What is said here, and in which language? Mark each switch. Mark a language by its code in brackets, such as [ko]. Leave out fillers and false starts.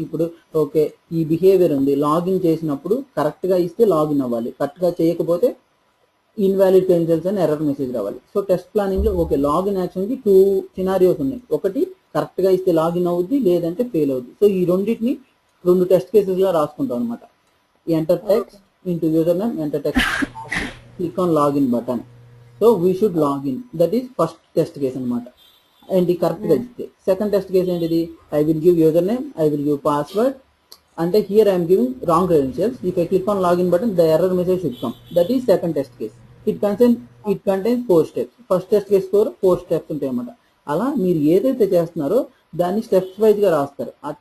[te] ఇప్పుడు ఓకే, ఈ బిహేవియర్ ఉంది, లాగిన్ చేసినప్పుడు కరెక్ట్ గా ఇస్తే లాగిన్ అవ్వాలి, కరెక్ట్ గా చేయకపోతే ఇన్వాలిడ్ క్రెడెన్షియల్స్ అని ఎర్రర్ మెసేజ్ రావాలి. సో టెస్ట్ ప్లానింగ్ లో ఓకే, లాగిన్ యాక్షన్ కి 2 సినారియోస్ ఉన్నాయి. ఒకటి కరెక్ట్ గా ఇస్తే లాగిన్ అవుద్ది, లేదంటే ఫెయిల్ అవుద్ది. సో ఈ రెండింటిని 2 టెస్ట్ కేసెస్ గా రాసుకుంటాం అనమాట. [en] Enter text into username, enter text, click on login button. So we should log in. That is first test case anamata. And the correct register. Second test case [te] ఏంటిది, [en] I will give username, I will give password, and here I am giving wrong credentials. If I click on login button, the error message should come. That is second test case. It contains 4 steps. First test case 4 steps [te] ఉంటాయి అన్నమాట. అలా మీరు ఏదైతే చేస్తున్నారో దాన్ని steps wise గా రాస్తారు.